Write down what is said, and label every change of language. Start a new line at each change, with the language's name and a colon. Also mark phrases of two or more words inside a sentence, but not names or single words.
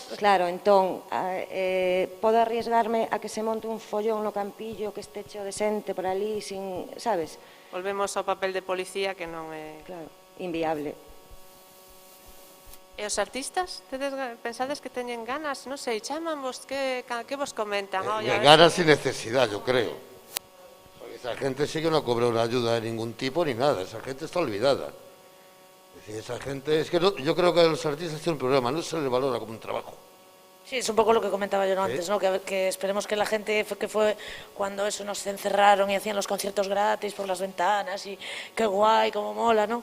Galician: Claro, entón, podo arriesgarme a que se monte un follón no campillo, que este cheo de xente por ali, sin, sabes? Volvemos ao papel de policía que non é... Claro, inviable. E os artistas? Pensades que teñen ganas? Non sei, chaman vos, que vos comentan?
Spanish: Ganas sin necesidad, yo creo. Porque esa gente sí que no cobra una ayuda de ningún tipo ni nada, esa gente está olvidada. Es decir, esa gente, es que yo creo que a los artistas tienen un problema, no se les valora como un trabajo. Sí, es un poco lo que comentaba yo antes, ¿no? Que esperemos que la gente que fue cuando eso nos encerraron y hacían los conciertos gratis por las ventanas y qué guay, cómo mola, ¿no?